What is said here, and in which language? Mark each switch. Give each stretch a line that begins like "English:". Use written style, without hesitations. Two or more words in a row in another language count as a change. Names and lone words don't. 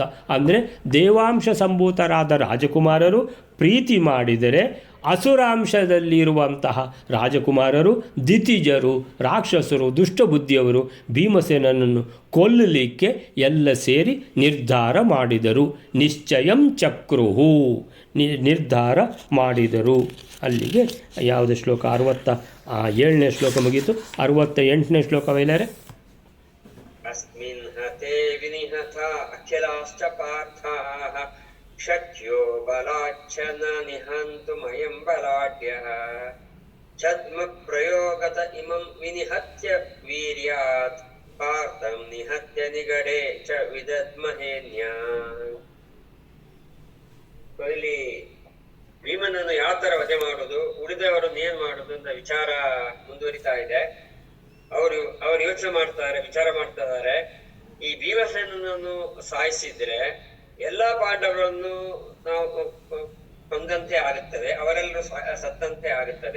Kannada: ಅಂದರೆ ದೇವಾಂಶ ಸಂಭೂತರಾದ ರಾಜಕುಮಾರರು ಪ್ರೀತಿ ಮಾಡಿದರೆ ಅಸುರಾಂಶದಲ್ಲಿರುವಂತಹ ರಾಜಕುಮಾರರು, ದಿತಿಜರು, ರಾಕ್ಷಸರು, ದುಷ್ಟಬುದ್ಧಿಯವರು ಭೀಮಸೇನನನ್ನು ಕೊಲ್ಲಲಿಕ್ಕೆ ಎಲ್ಲ ಸೇರಿ ನಿರ್ಧಾರ ಮಾಡಿದರು.
Sanskrit: ನಿಶ್ಚಯಂ ಚಕ್ರುಹು
Kannada: ನಿರ್ಧಾರ ಮಾಡಿದರು. ಅಲ್ಲಿಗೆ ಯಾವುದೇ ಶ್ಲೋಕ? 67ನೇ ಶ್ಲೋಕ ಮುಗೀತು. 68ನೇ ಶ್ಲೋಕ ವೈಲಾರೆ.
Sanskrit: ಅಸ್ಮಿನ್ ಹತೆ ವಿನಿಹತ ಅಖಿಲಾಶ್ಚ ಪಾರ್ಥಾಃ ಶಕ್ಯೋ ಬಲಾಚ್ಛನ ನಿಹಂತುಮಯಂ ಬಲಾಢ್ಯಃ ಛದ್ಮ ಪ್ರಯೋಗತ ಇಮಂ ವಿನಿಹತ್ಯ ವೀರ್ಯಾತ್ ಪಾರ್ಥಂ ನಿಹತ್ಯ ನಿಗಡೆ ಚ ವಿದದ್ಮಹೇನ್ಯಾ.
Kannada: ಇಲ್ಲಿ ಭೀಮನನ್ನು ಯಾವ ತರ ವಧೆ ಮಾಡುದು, ಉಳಿದವರನ್ನು ಏನ್ ಮಾಡುದು ಅಂತ ವಿಚಾರ ಮುಂದುವರಿತಾ ಇದೆ. ಅವರು ವಿಚಾರ ಮಾಡ್ತಾ ಇದ್ದಾರೆ. ಈ ಭೀಮಸೇನನನ್ನು ಸಾಯಿಸಿದ್ರೆ ಎಲ್ಲಾ ಪಾಂಡವರನ್ನು ನಾವು ಕೊಂದಂತೆ ಆಗುತ್ತದೆ, ಅವರೆಲ್ಲರೂ ಸತ್ತಂತೆ ಆಗುತ್ತದೆ.